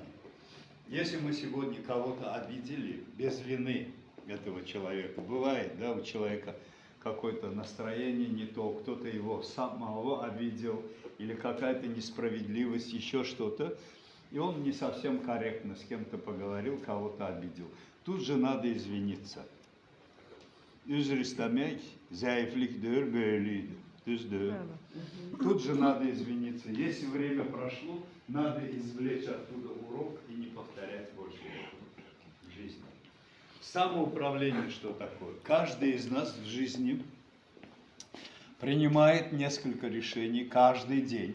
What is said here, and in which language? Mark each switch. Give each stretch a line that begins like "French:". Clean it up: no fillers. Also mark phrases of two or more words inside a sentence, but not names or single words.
Russian: Если мы сегодня кого-то обидели без вины этого человека, бывает, да, у человека какое-то настроение не то, кто-то его самого обидел, или какая-то несправедливость, еще что-то, и он не совсем корректно с кем-то поговорил, кого-то обидел. Тут же надо извиниться.
Turkish: Özür istemek zayıflıktır, böyleydi. Düzdür.
Russian: Тут же надо извиниться. Если время прошло, надо извлечь оттуда урок и не повторять больше в жизни. Самоуправление что такое? Каждый из нас в жизни принимает несколько решений каждый день.